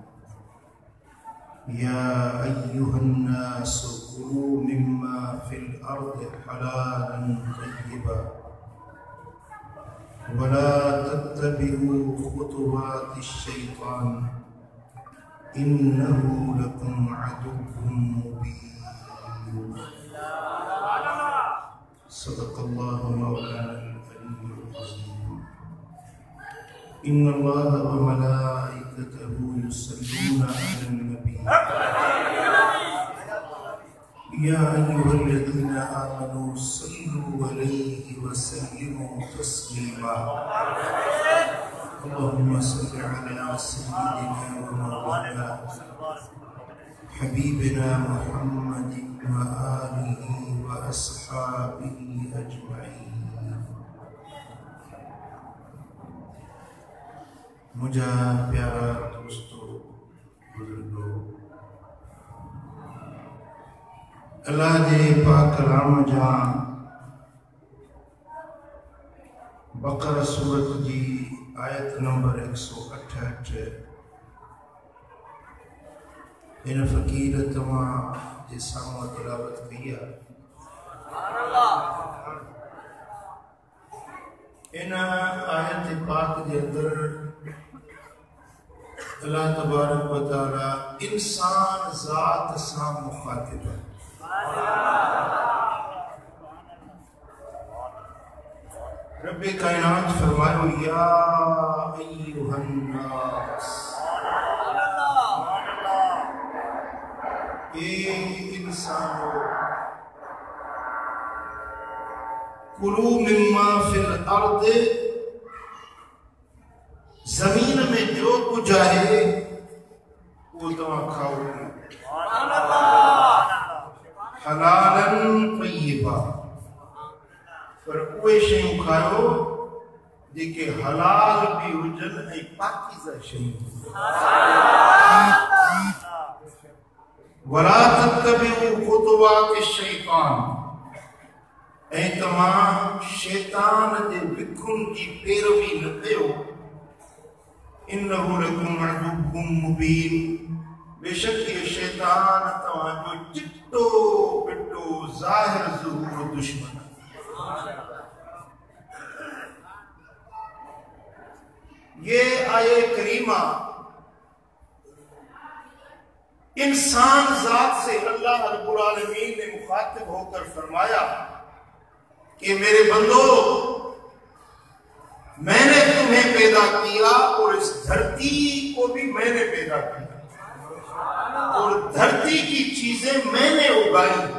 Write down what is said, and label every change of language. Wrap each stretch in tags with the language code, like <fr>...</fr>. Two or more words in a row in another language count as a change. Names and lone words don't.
<ar>يا أيها الناس كلوا مما في الأرض حلالا طيبا ولا تتبعوا خطوات الشيطان إنه لكم عدو مبين. صدق الله مولانا العلي العظيم. إن الله وملائكته يصلون على النبي يا أيها الذين آمنوا صلوا عليه وسلموا تسليما. اللهم صل على سيدنا ومولانا حبيبنا محمد وآله وأصحابه أجمعين.</ar> <sd>मुझा प्यारा दोस्तों, बुजुर्गों, अल्लाह जे पाक कलाम जा बक़रा सूरत जी आयत नंबर 168 इन फ़कीर तमां जे साम्हूं तिलावत कई आहे। इन आयत पाक जे अंदर अल्लाह तबारक व तआला इंसान ज़ात सां मुखातिब है। रब्बे कायनात फरमायो</sd> <ar>يا أيها الناس,</ar> <sd>ए इंसानो,</sd> <ar>كلوا مما في الأرض,</ar> <hi>जमीन में जो कुछ है वो</hi> <sd>तव्हां खाओ,</sd> <ar>حلالا طيبا,</ar> <sd>पर उहे शयूं खाओ जेके हलाल भी हुजन ऐं पाकीज़ा शयूं।</sd> <ar>ولا تتبعوا خطوات الشيطان,</ar> <sd>ऐं तव्हां शैतान जे विखुनि जी पैरवी न कयो।</sd> <ar>إنه لكم عدو مبين,</ar> <sd>बेशक ये शैतान तव्हांजो चिट्टो पिट्टो ज़ाहिर ज़हूर दुश्मन।</sd> <hi>ये आये करीमा इंसान ज़ात से अल्लाह रब्बुल आलमीन ने मुखातिब होकर फरमाया कि मेरे बंदो, मैंने तुम्हें पैदा किया और इस धरती को भी मैंने पैदा किया और धरती की चीजें मैंने उगाई।</hi>